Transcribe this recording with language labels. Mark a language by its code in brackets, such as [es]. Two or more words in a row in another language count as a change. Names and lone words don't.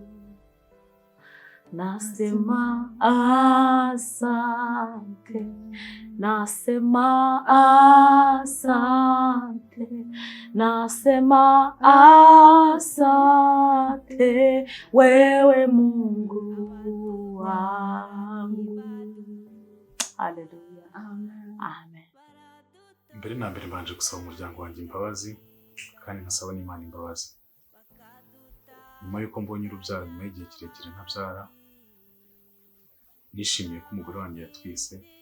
[sw] Nasema asante, nasema asante, nasema asante, wewe Mungu wangu. [rw] Haleluya. Amen. Mbere na mbere mbanje gusaba umuryango wanjye imbabazi, kandi nkasaba n'Imana imbabazi. Nyuma yuko mbonye urubyaro nyuma y'igihe kirekire ntabyara, nishimiye ko umugore wanjye yatwise.